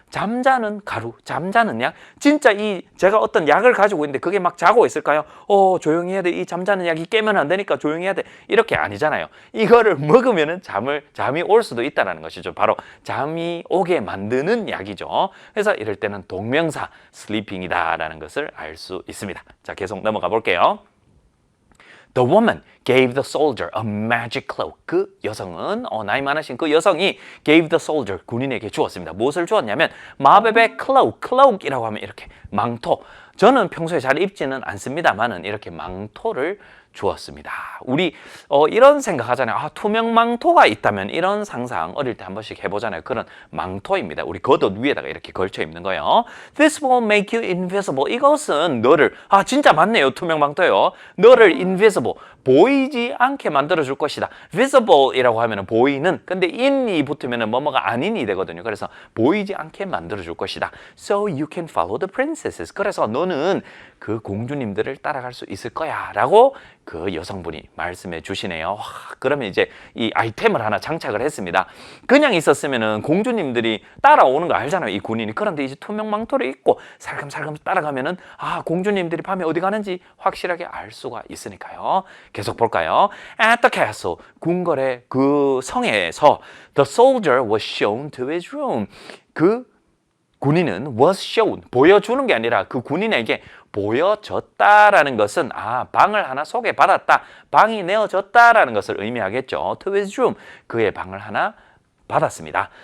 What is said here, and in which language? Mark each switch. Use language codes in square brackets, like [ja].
[ko] 잠자는 가루, 잠자는 약. 진짜 제가 어떤 약을 가지고 있는데 그게 막 자고 있을까요? 조용히 해야 돼. 이 잠자는 약이 깨면 안 되니까 조용히 해야 돼. 이렇게 아니잖아요. 이거를 먹으면은 잠이 올 수도 있다는 것이죠. 바로 잠이 오게 만드는 약이죠. 그래서 이럴 때는 동명사 sleeping이다라는 것을 알 수 있습니다. 자, 계속 넘어가 볼게요. [en] The woman gave the soldier a magic cloak. [ko] 그 여성은 나이 많으신 그 여성이 [en] gave the soldier [ko] 군인에게 주었습니다. 무엇을 주었냐면 마법의 cloak이라고 하면 이렇게 망토. 저는 평소에 잘 입지는 않습니다만은 이렇게 망토를 주었습니다. 우리 이런 생각하잖아요. 투명 망토가 있다면 이런 상상 어릴 때 한 번씩 해보잖아요. 그런 망토입니다. 우리 겉옷 위에다가 이렇게 걸쳐 입는 거예요. [en] This will make you invisible. [ko] 이것은 너를 진짜 맞네요. 투명 망토요. 너를 invisible 보이지 않게 만들어 줄 것이다. visible이라고 하면은 보이는. 근데 in이 붙으면은 뭐뭐가 아닌이 되거든요. 그래서 보이지 않게 만들어 줄 것이다. [en] So you can follow the princesses. [ko] 그래서 너는 그 공주님들을 따라갈 수 있을 거야라고 그 여성분이 말씀해 주시네요. 그러면 이제 이 아이템을 하나 장착을 했습니다. 그냥 있었으면은 공주님들이 따라오는 거 알잖아요, 이 군인이. 그런데 이제 투명 망토를 입고 살금살금 따라가면은 공주님들이 밤에 어디 가는지 확실하게 알 수가 있으니까요. 계속 볼까요? [en] At the castle, [ko] 궁궐의 그 성에서 [en] the soldier was shown to his room. [ko] 그 군인은 was shown, 보여주는 게 아니라 그 군인에게 보여졌다라는 것은 방을 하나 소개받았다, 방이 내어졌다라는 것을 의미하겠죠. [en] To his room, [ko] 그의 방을 하나 받았습니다.